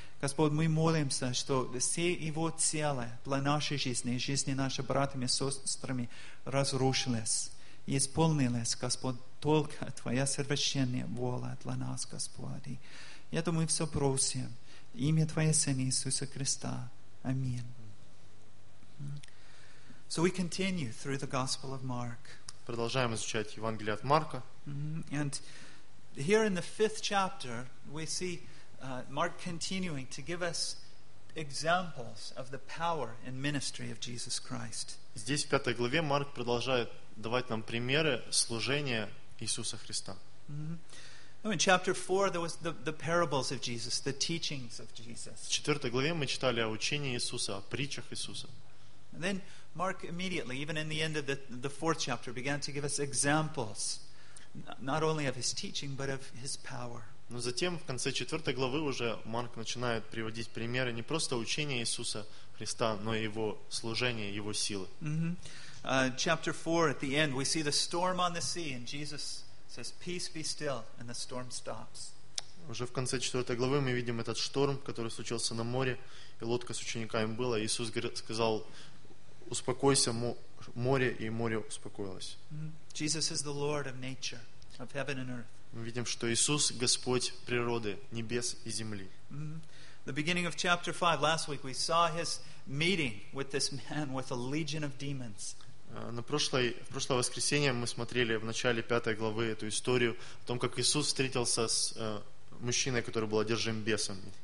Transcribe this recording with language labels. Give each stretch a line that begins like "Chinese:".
Russian: Господь, мы молимся, что все его цели для нашей жизни, жизни наших братьев и сестрами разрушились и исполнились, Господь, только Твоя совершенная воля для нас, Господь. И это мы все просим. Имя Твоего Сына Иисуса Христа. Аминь.
English: So we continue through the Gospel of Mark.
Russian: Продолжаем изучать Евангелие от Марка.
English: And here in the fifth chapter, we see Mark continuing to give us examples of the power and ministry of Jesus Christ.
Russian: Здесь в пятой главе Марк продолжает давать нам примеры служения Иисуса Христа.
English: In chapter 4, there was the parables of Jesus, the teachings of Jesus.
Russian: В четвертой главе мы читали о учении Иисуса, о притчах Иисуса.
English: And then Mark immediately, even in the end of the fourth chapter, began to give us examples, not only of his teaching, but of his power.
Russian: Но затем, в конце четвертой главы, уже Марк начинает приводить примеры не просто учения Иисуса Христа, но и его служения, его силы.
English: Chapter 4, at the end, we see the storm on the sea, and Jesus says, "Peace be still," and the storm stops.
Russian: Уже в конце четвертой главы мы видим этот шторм, который случился на море, и лодка с учениками была, и Иисус сказал, "Успокойся, море," и море успокоилось.
English: Jesus is the Lord of nature, of heaven and earth.
Russian: Мы видим, что Иисус – Господь природы, небес и земли.
English: The beginning of chapter 5, last week, we saw his meeting with this man with a legion of demons.
Russian: В прошлое воскресенье мы смотрели в начале пятой главы эту историю о том, как Иисус встретился с мужчиной, который был одержим бесом.